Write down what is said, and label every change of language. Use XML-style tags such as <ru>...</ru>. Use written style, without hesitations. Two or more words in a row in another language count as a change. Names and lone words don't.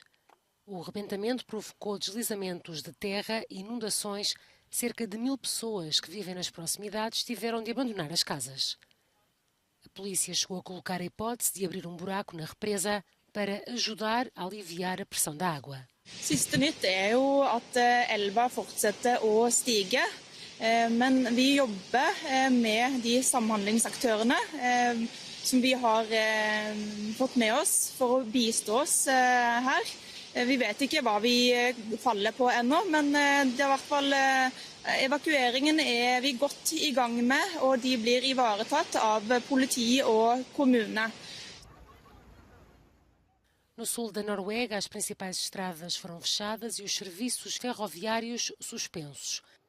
<pt>O rebentamento provocou deslizamentos de terra e inundações. Cerca de 1000 pessoas que vivem nas proximidades tiveram de abandonar as casas. A polícia chegou a colocar a hipótese de abrir um buraco na represa para ajudar a aliviar a pressão da água.</pt> <no>Siste nytt jo at elva fortsetter å stige, men vi jobber med de samhandlingsaktørene som vi har fått med oss for å bistå oss her. Vi vet ikke hva vi faller på ennå, men det er i hvert fall evakueringen er vi godt i gang med, og de blir ivaretatt av politi og kommune.</no> <pt>No sul da Noruega, as principais estradas foram fechadas e os serviços ferroviários suspensos.</pt>